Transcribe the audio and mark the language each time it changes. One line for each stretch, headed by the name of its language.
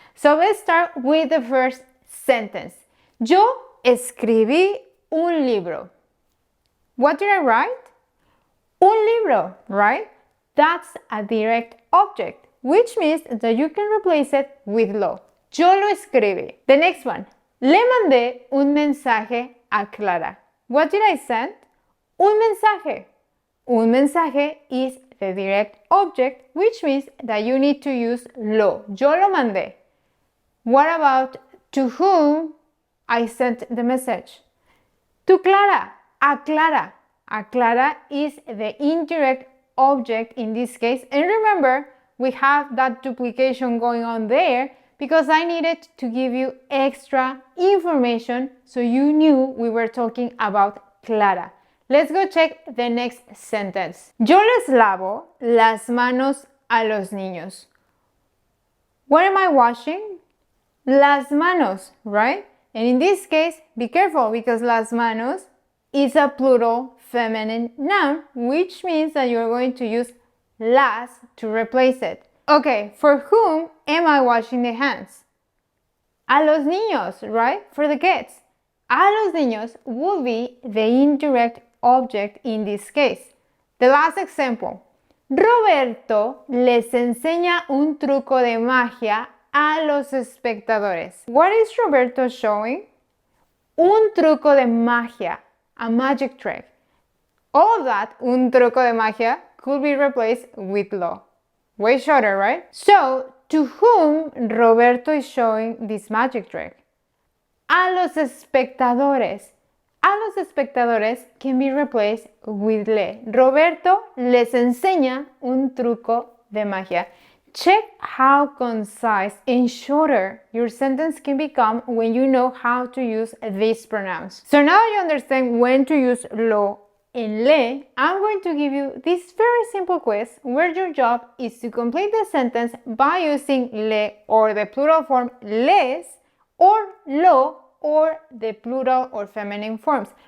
English: So let's start with the first sentence.
Spanish: Yo escribí un libro.
English: What did I write?
Spanish: Un libro,
English: right? That's a direct object, which means that you can replace it with lo.
Spanish: Yo lo escribí.
English: The next one.
Spanish: Le mandé un mensaje a Clara.
English: What did I send?
Spanish: Un mensaje. Un mensaje
English: is the direct object, which means that you need to use lo.
Spanish: Yo lo mandé.
English: What about to whom I sent the message? To Clara.
Spanish: A Clara. A Clara
English: is the indirect object in this case. And remember, we have that duplication going on there because I needed to give you extra information so you knew we were talking about Clara. Let's go check the next sentence.
Spanish: Yo les lavo las manos a los niños.
English: What am I washing?
Spanish: Las manos,
English: right? And in this case, be careful because
Spanish: las manos
English: is a plural feminine noun, which means that you're going to use las to replace it. Okay, for whom am I washing the hands?
Spanish: A los niños,
English: right? For the kids.
Spanish: A los niños
English: will be the indirect object in this case. The last example.
Spanish: Roberto les enseña un truco de magia a los espectadores.
English: What is Roberto showing?
Spanish: Un truco de magia,
English: a magic trick. All of that,
Spanish: un truco de magia,
English: could be replaced with lo. Way shorter, right? So, to whom Roberto is showing this magic trick?
Spanish: A los espectadores. A los espectadores
English: can be replaced with
Spanish: le. Roberto les enseña un truco de magia.
English: Check how concise and shorter your sentence can become when you know how to use these pronouns. So now you understand when to use lo and le, I'm going to give you this very simple quiz where your job is to complete the sentence by using le or the plural form les or lo or the plural or feminine forms.